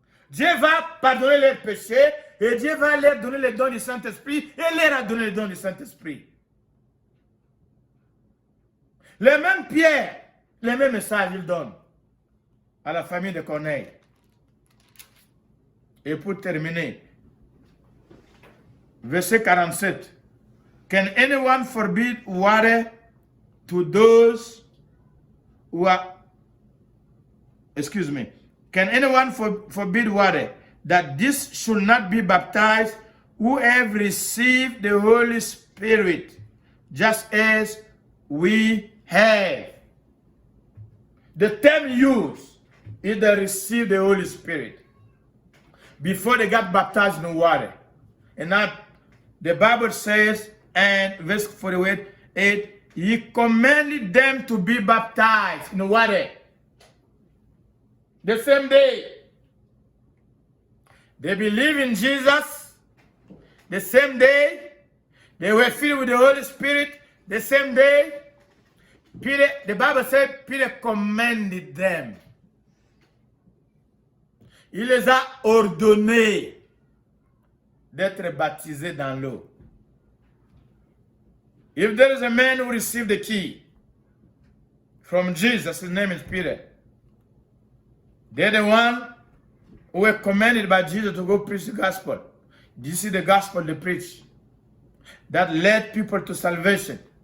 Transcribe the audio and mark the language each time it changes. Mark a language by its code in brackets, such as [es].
[fr] Dieu va pardonner leurs péchés et Dieu va leur donner les dons du Saint-Esprit et leur a donné les dons du Saint-Esprit. Le même Pierre, le même message il donne à la famille de Corneille. Et pour terminer, verset 47. [en] Can anyone forbid water to those who are, excuse me, can anyone forbid water that this should not be baptized who have received the Holy Spirit just as we have? The term used is they received the Holy Spirit before they got baptized in water. And now the Bible says, and verse 48, he commanded them to be baptized in water. The same day. They believe in Jesus. The same day. They were filled with the Holy Spirit. The same day. Peter, the Bible said, Peter commanded them. [fr] Il les a ordonnés d'être baptisés dans l'eau. [en] If there is a man who received the key from Jesus, his name is Peter. They're the one who were commanded by Jesus to go preach the gospel. This is the gospel they preach that led people to salvation.